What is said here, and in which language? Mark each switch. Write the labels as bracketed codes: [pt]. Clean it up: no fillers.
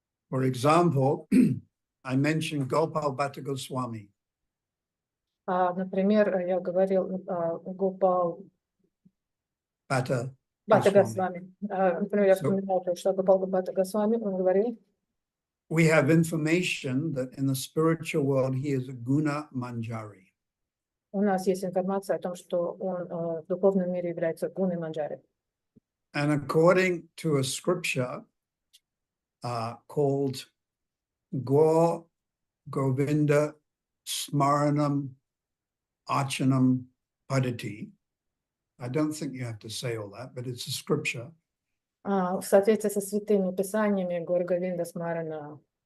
[en] For example, I mentioned Gopal Bhatta Goswami. [ru] Например, я говорил Гопал Bhatta Госвами. Например, я вспоминал, что Гопал Бхатта Госвами, он говорил. [en] We have information that in the spiritual world he is a guna manjari. [ru] У нас есть информация о том, что он в духовном мире является гуной манджари. [en] And according to a scripture called Govinda Smaranam Archanam Padati, I don't think you have to say all that, but it's a scripture. [ru] В соответствии со святыми писаниями Гор Говинда Смарана.